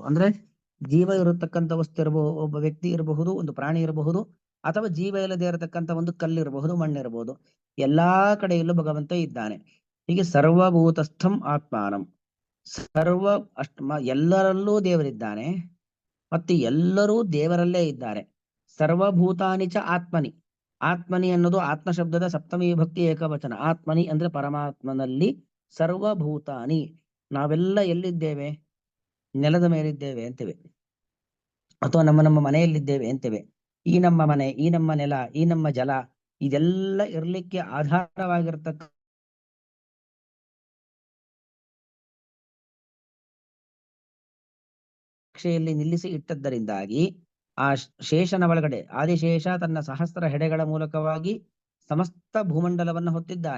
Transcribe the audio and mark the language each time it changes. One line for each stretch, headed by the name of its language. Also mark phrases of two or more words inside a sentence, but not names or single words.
Kannada: ಅಂದ್ರೆ ಜೀವ ಇರತಕ್ಕಂಥ ವಸ್ತು ಇರಬಹುದು, ಒಬ್ಬ ವ್ಯಕ್ತಿ ಇರಬಹುದು, ಒಂದು ಪ್ರಾಣಿ ಇರಬಹುದು, ಅಥವಾ ಜೀವ ಇಲ್ಲದೆ ಇರತಕ್ಕಂಥ ಒಂದು ಕಲ್ಲಿರಬಹುದು, ಮಣ್ಣಿರಬಹುದು. ಎಲ್ಲಾ ಕಡೆಯಲ್ಲೂ ಭಗವಂತ ಇದ್ದಾನೆ. ಹೀಗೆ
Sanskrit: ಸರ್ವಭೂತಸ್ಥಂ ಆತ್ಮಾನಂ,
Kannada: ಸರ್ವ ಎಲ್ಲರಲ್ಲೂ ದೇವರಿದ್ದಾನೆ, ಮತ್ತೆ ಎಲ್ಲರೂ ದೇವರಲ್ಲೇ ಇದ್ದಾರೆ.
Sanskrit: ಸರ್ವಭೂತಾನಿ ಚ ಆತ್ಮನಿ.
Kannada: ಆತ್ಮನಿ ಅನ್ನೋದು ಆತ್ಮ ಶಬ್ದದ ಸಪ್ತಮಿ ವಿಭಕ್ತಿ ಏಕವಚನ. ಆತ್ಮನಿ ಅಂದ್ರೆ ಪರಮಾತ್ಮನಲ್ಲಿ. ಸರ್ವಭೂತಾನಿ, ನಾವೆಲ್ಲ ಎಲ್ಲಿದ್ದೇವೆ? ನೆಲದ ಮೇಲಿದ್ದೇವೆ ಅಂತೇವೆ, ಅಥವಾ ನಮ್ಮ ಮನೆಯಲ್ಲಿದ್ದೇವೆ ಅಂತೇವೆ. ಈ ನಮ್ಮ ಮನೆ, ಈ ನಮ್ಮ ನೆಲ, ಈ ನಮ್ಮ ಜಲ, ಇದೆಲ್ಲ ಇರ್ಲಿಕ್ಕೆ ಆಧಾರವಾಗಿರ್ತಕ್ಕ ಕಕ್ಷೆಯಲ್ಲಿ ನಿಲ್ಲಿಸಿ ಇಟ್ಟದ್ದರಿಂದಾಗಿ ಆ ಶೇಷನ ಒಳಗಡೆ ಆದಿಶೇಷ ತನ್ನ ಸಹಸ್ರ ಹೆಡೆಗಳ ಮೂಲಕವಾಗಿ ಸಮಸ್ತ ಭೂಮಂಡಲವನ್ನು ಹೊತ್ತಿದ್ದಾನೆ.